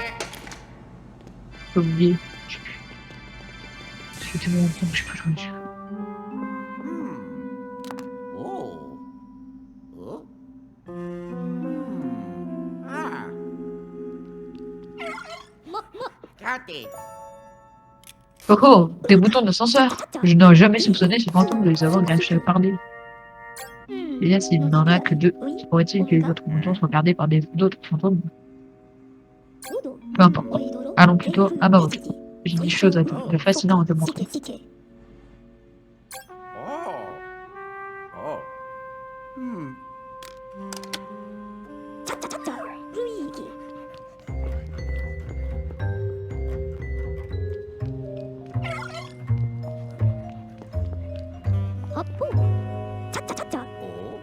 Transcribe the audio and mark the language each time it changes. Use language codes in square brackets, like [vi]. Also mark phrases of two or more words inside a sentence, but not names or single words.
[fr] J'ai oublié. J'ai tellement longtemps que je peux jouer dessus. Oh. Oh. [en] Ah. Got it. [fr] Oh oh, des boutons d'ascenseur. Je n'aurais jamais soupçonné ce fantôme de les avoir gardés. Et là, s'il n'en a que deux, pourrait-il que les autres boutons soient gardés par d'autres fantômes? Peu importe. Allons plutôt à ma voiture. J'ai des choses de fascinantes à te montrer. Oh. Oh. Hmm. Oh.